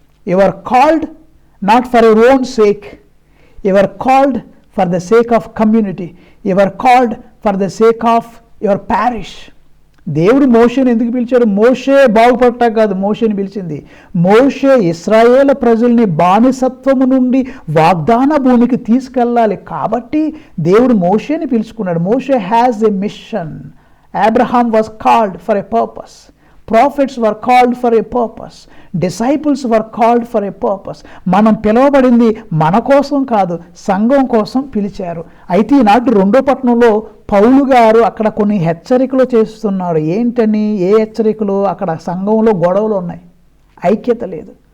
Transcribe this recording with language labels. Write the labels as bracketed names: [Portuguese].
[Telugu] You are called [English] not for your own sake. You are called for the sake of community. You are called for the sake of your parish. [Telugu] దేవుడు మోషేని ఎందుకు పిలిచాడు? మోషే బాగుపడటానికి కాదు మోషేని పిలిచింది. మోషే ఇశ్రాయేలు ప్రజల్ని బానిసత్వము నుండి వాగ్దాన భూమికి తీసుకెళ్ళాలి కాబట్టి దేవుడు మోషేని పిలుచుకున్నాడు. [English] Moshe has a mission. Abraham was called for a purpose. Prophets were called for a purpose. Disciples were called for a purpose. [Telugu] మనం పిలువబడింది మన కోసం కాదు, సంఘం కోసం పిలిచారు. అయితే ఈనాటి 2వ పట్టణంలో పౌలు గారు అక్కడ కొన్ని హెచ్చరికలు చేస్తున్నాడు. ఏంటని? ఏ హెచ్చరికలు? అక్కడ సంఘంలో గొడవలు ఉన్నాయి, ఐక్యత లేదు.